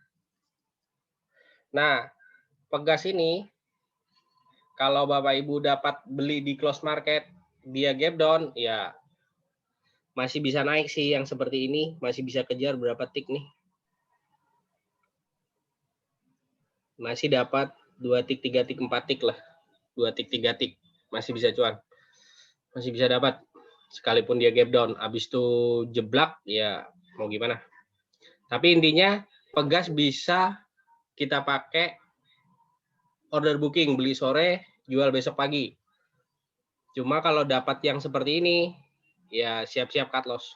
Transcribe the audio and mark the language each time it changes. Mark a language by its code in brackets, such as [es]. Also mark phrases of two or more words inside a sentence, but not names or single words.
[id] Nah, pegas ini kalau Bapak Ibu dapat beli di [en] close market, [id] dia [en] gap down, [id] ya masih bisa naik sih yang seperti ini, masih bisa kejar berapa tik nih. Masih dapat 2 tik, 3 tik, 4 tik lah. 2 tik, 3 tik. Masih bisa cuan. Masih bisa dapat. Sekalipun dia [en] gap down. [id] Habis itu jeblak, ya mau gimana. Tapi intinya pegas bisa kita pakai [en] order booking. [id] Beli sore, jual besok pagi. Cuma kalau dapat yang seperti ini, ya siap-siap [en] cut loss.